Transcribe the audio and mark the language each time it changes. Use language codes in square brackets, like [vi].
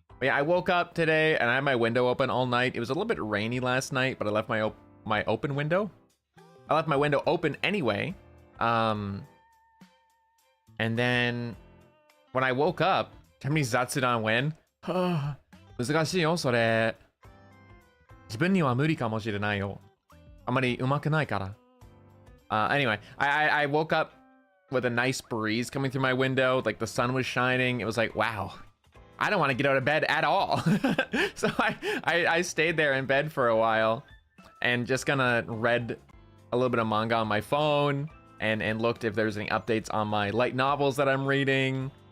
[en] But yeah, I woke up today and I had my window open all night. It was a little bit rainy last night, but I left my open window. I left my window open anyway. And then when I woke up, how many Zatsudan win? [ja] 難しいよ、それ。自分には無理かもしれないよ。あまり上手くないから。 [en] Anyway, I woke up with a nice breeze coming through my window. Like the sun was shining. It was like, wow. I don't want to get out of bed at all. So I stayed there in bed for a while and just kind of read a little bit of manga on my phone and looked if there's any updates on my light novels that I'm reading.